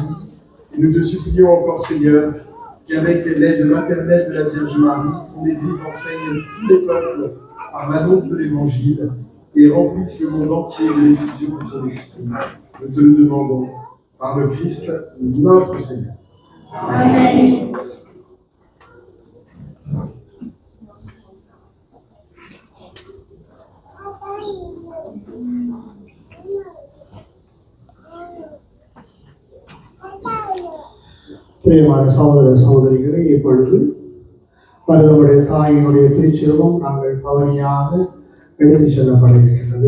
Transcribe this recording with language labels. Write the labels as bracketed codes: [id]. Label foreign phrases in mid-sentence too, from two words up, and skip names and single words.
[fr] Et nous te supplions encore, Seigneur, qu'avec l'aide maternelle de la Vierge Marie, ton Église enseigne tous les peuples par l'annonce de l'Évangile et remplisse le monde entier de l'effusion de ton esprit. Nous te le demandons par le Christ, notre Seigneur. Amen. [ta] பிரியமான சகோதர சகோதரிகளே, இப்பொழுது நம்முடைய தாயினுடைய திருச்சிறுவம் நாங்கள் பவனியாக எடுத்துச் செல்லப்பட இருக்கின்றது.